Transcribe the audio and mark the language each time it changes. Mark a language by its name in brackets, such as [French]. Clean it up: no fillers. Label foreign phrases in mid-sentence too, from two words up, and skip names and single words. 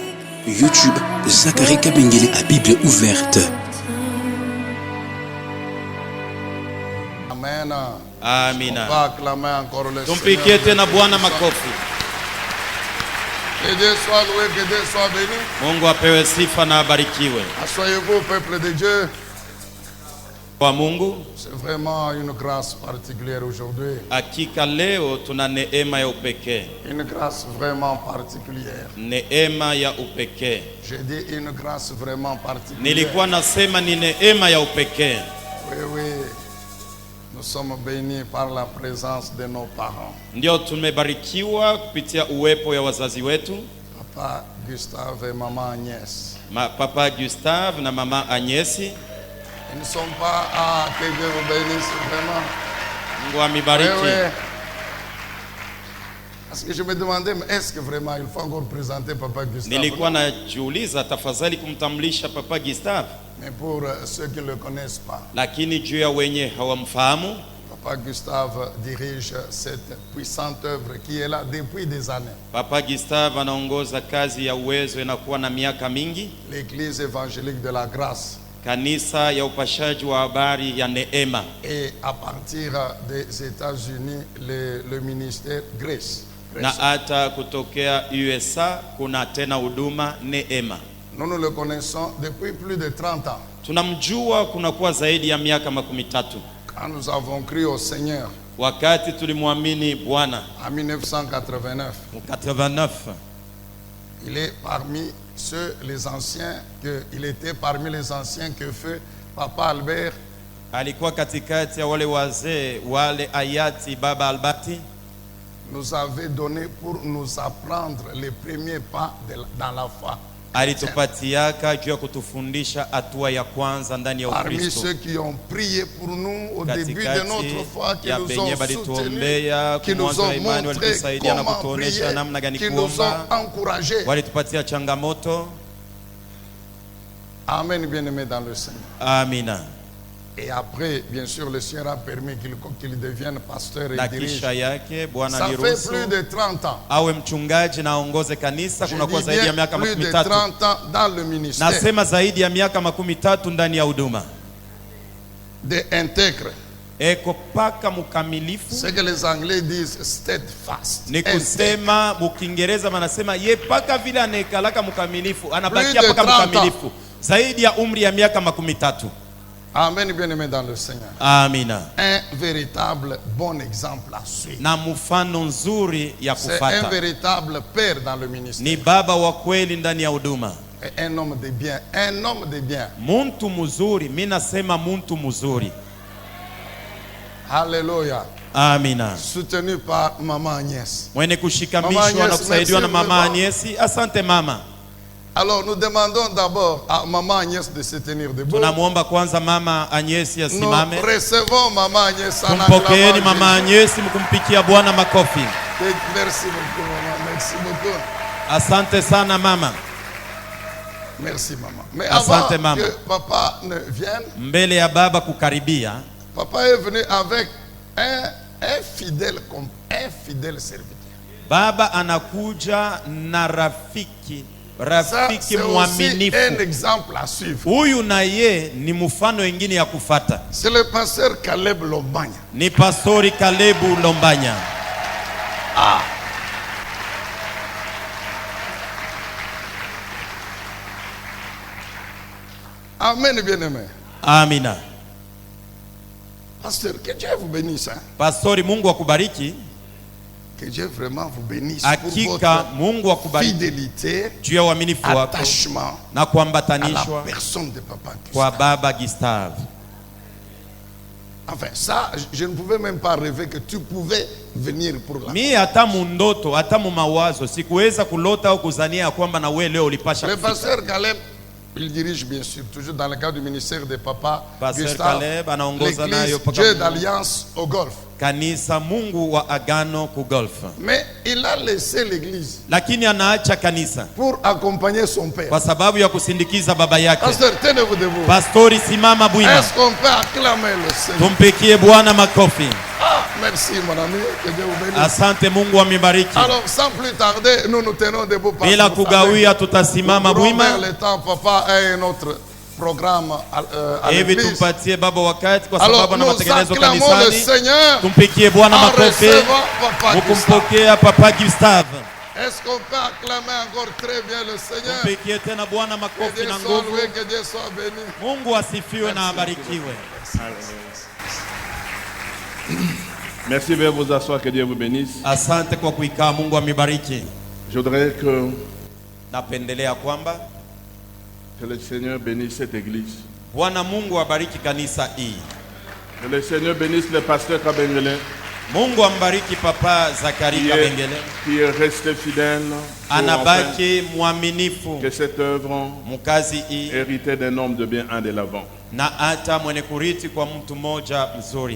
[French] YouTube, Zacharie Kabengele à Bible ouverte. Amen. [Swahili] Amina. [French] On va acclamer encore le [Swahili] Tumpigie tena Bwana makofi. [French] Que Dieu soit loué, que Dieu soit béni. [Swahili] Mungu apewe sifa na abarikiwe. [French] Asseyez-vous, peuple de Dieu. [Swahili] Kwa Mungu, [French] C'est vraiment une grâce particulière aujourd'hui. [Swahili] hakika leo tuna neema ya upekee. [French] Une grâce vraiment particulière. [Swahili] Neema ya upekee. [French] J'ai dit une grâce vraiment particulière. [Swahili] Nilikuwa nasema ni neema ya upekee. [French] Oui, oui. Nous sommes bénis par la présence de nos parents. [Swahili] Ndio tumebarikiwa kupitia uwepo ya wazazi wetu. [French] Papa Gustave et maman Agnès. [Swahili] Papa Gustave na mama Agnesi. [French] Ils ne sont pas à que Dieu vous bénisse vraiment. [Swahili] Mungu amibariki. [French] Oui, oui. Parce que je me demandais, mais est-ce que vraiment il faut encore présenter Papa Gustave? [Swahili] Nilikuwa najiuliza tafadhali kumtambulisha Papa Gustave. [French] Mais pour ceux qui ne le connaissent pas, [Swahili] Lakini juu ya wenye hawamfahamu, [French] Papa Gustave dirige cette puissante œuvre qui est là depuis des années. [Swahili] Papa Gustave anaongoza kazi ya uwezo inakuwa na miaka mingi. [French] L'Église évangélique de la grâce. [Swahili] Kanisa ya upashaji wa habari ya neema. [French] Et à partir des États-Unis, le ministère Grace. [Swahili] Na hata kutokea USA kuna tena huduma neema. [French] Nous le connaissons depuis plus de 30 ans. [Swahili] Tunamjua kunakuwa zaidi ya miaka 13. [French] Quand nous avons cru au Seigneur [Swahili] Wakati tulimwamini Bwana [French] en 1989, en 89, il est parmi ceux, les anciens, il était parmi les anciens que fait Papa Albert. [Swahili] alikuwa katikati ya wale wazee wale hayati Baba Albati [French] Nous avait donné pour nous apprendre les premiers pas dans la foi. [Swahili] alitupatiaka juu ya kutufundisha hatua ya kwanza ndani ya [French] Parmi [Swahili] Ukristo. [French] ceux qui ont prié pour nous au début de notre foi, qui [Swahili] ya [French] nous [Swahili] benye [French] ont [Swahili] balituombea [French] soutenus, qui nous [Swahili] kumwanzo wa [French] ont [Swahili] imani, [French] montré [Swahili] walitusaidia na [French] comment [Swahili] kutuonesha [French] prier, [Swahili] namna gani [French] qui nous ont [Swahili] kuomba, [French] encouragés. [Swahili] walitupatia changamoto. [French] Amen, bien-aimés dans le Seigneur. [Swahili] Amina. [French] Et après, bien sûr, le Seigneur a permis qu'il devienne pasteur et [Swahili] Na [French] dirige. [Swahili] kisha yake Bwana [French] Ça fait [Swahili] aliruhusu [French] plus de 30 ans. [Swahili] awe mchungaji na aongoze kanisa. [French] Je [Swahili] Kunakuwa [French] dis [Swahili] zaidi ya [French] bien [Swahili] miaka [French] plus de [Swahili] 13. [French] 30 ans dans le ministère. [Swahili] Nasema zaidi ya miaka 13 ndani ya huduma. [French] De intègre. [Swahili] Eko paka mkamilifu. [French] Ce que les Anglais disent steadfast. [Swahili] Ni kusema mukiingereza manasema ye paka vile anekalaka mkamilifu anabakia [French] Plus de [Swahili] paka [French] 30 [Swahili] mkamilifu zaidi ya umri ya miaka 13. [French] Amen, bien-aimés dans le Seigneur. [Swahili] Amina. [French] Un véritable bon exemple à suivre. [Swahili] Na mfano nzuri ya [French] C'est un [Swahili] kufata. [French] véritable père dans le ministère. [Swahili] Ni baba wa kweli ndani ya huduma. [French] Et un homme de bien. Un homme de bien. [Swahili] Muntu mzuri, mimi nasema muntu mzuri. [French] Alléluia. [Swahili] Amina. [French] Soutenu par Maman Agnès. [Swahili] Mwenye kushikamishwa na kusaidiwa na Mama Agnesi. Asante mama. [French] Alors nous demandons d'abord à Maman Agnès de se tenir debout. [Swahili] Tunamuomba kwanza Mama Agnesi [French] Nous [Swahili] asimame. [French] recevons Maman Agnès en [Swahili] Kumpokeeni Mama [French] acclamant. [Swahili] Agnesi, mkumpikia Bwana makofi. [French] Merci beaucoup Maman. Merci beaucoup. [Swahili] Asante sana mama. [French] Merci Maman. Mais [Swahili] Asante, [French] avant [Swahili] Maman. [French] que Papa ne vienne, [Swahili] Mbele ya baba kukaribia, [French] Papa est venu avec un fidèle serviteur. [Swahili] baba anakuja na rafiki [French] Ça, c'est aussi [Swahili] mwaminifu. [French] un exemple à suivre. [Swahili] Huyu na ye ni mfano wengine ya kufata. [French] C'est le pasteur Caleb Lombanya. [Swahili] Ni pastori Kalebu Lombanya. [French] Amen, bien-aimé. [Swahili] Amina. [French] Pasteur, que Dieu vous bénisse. Hein? [Swahili] Pastori, Mungu akubariki. [French] Que Dieu vraiment vous bénisse [Swahili] Hakika [French] pour [Swahili] Mungu [French] votre [Swahili] akubariki [French] fidélité, [Swahili] juu ya uaminifu wako [French] attachement [Swahili] na [French] à la [Swahili] kuambatanishwa [French] personne de Papa [Swahili] kwa [French] Gustave. [Swahili] baba Gustave. [French] Enfin, ça, je ne pouvais même pas rêver que tu pouvais venir pour la. [Swahili] Mi hata mundoto hata mumawazo sikuweza kulota au kuzania ya kwamba na wewe leo ulipasha [French] Le [Swahili] kufika. [French] pasteur Caleb, il dirige bien sûr, toujours dans le cadre du ministère de Papa [Swahili] Pasteur [French] Gustave, [Swahili] Caleb anaongoza nayo [French] l'église [Swahili] paka [French] Dieu [Swahili] Mungu. [French] d'Alliance au Golfe. [Swahili] Kanisa Mungu wa Agano ku Golf. [French] Mais il a laissé l'église [Swahili] Lakini anaacha kanisa [French] pour accompagner son père. [Swahili] kwa sababu ya kusindikiza baba yake. [French] Pasteur, tenez-vous debout. [Swahili] Pastori, simama bwima. [French] Est-ce qu'on peut acclamer le Seigneur? [Swahili] Tumpikie Bwana makofi. [French] Ah, merci mon ami, que Dieu vous bénisse. [Swahili] Asante, Mungu amibariki. [French] Alors, sans plus tarder, nous nous tenons debout. parce [Swahili] Bila [French] que vous [Swahili] kugawia [French] savez, [Swahili] tutasimama [French] nous pourrons [Swahili] bwima. [French] vers le temps, papa, et notre programme à [Swahili] Hivi [French] l'église. [Swahili] tumpatie baba wakati kwa [French] Alors, [Swahili] sababu na [French] nous [Swahili] matengenezo [French] acclamons le [Swahili] kanisani. [French] Seigneur [Swahili] Tumpikie Bwana [French] en [Swahili] makofi. [French] recevant Papa Gustave. [Swahili] Mukumpokea Papa Gustave. [French] Est-ce qu'on peut acclamer encore très bien le Seigneur? [Swahili] Tumpikie tena Bwana [French] Que [Swahili] makofi [French] Dieu [Swahili] na [French] soit [Swahili] nguvu. [French] loué, que Dieu soit béni. [Swahili] Mungu asifiwe na abarikiwe. [French] Merci, veuillez vous asseoir, que Dieu vous bénisse. [Swahili] Asante kwa kuikaa, Mungu amibariki. [French] Je voudrais que [Swahili] Napendelea kwamba [French] le Seigneur bénisse cette église. [Swahili] Bwana Mungu abariki kanisa hii. [French] Que le Seigneur bénisse le pasteur Kabengele [Swahili] Mungu ambariki Papa Zakari Kabengele. [French] qui est resté fidèle. pour [Swahili] Anabaki mwaminifu [French] enfin que cette œuvre [Swahili] mukazi hii [French] héritée d'un homme de bien un de l'avant. [Swahili] na hata mwenye kuriti kwa mtu mmoja mzuri.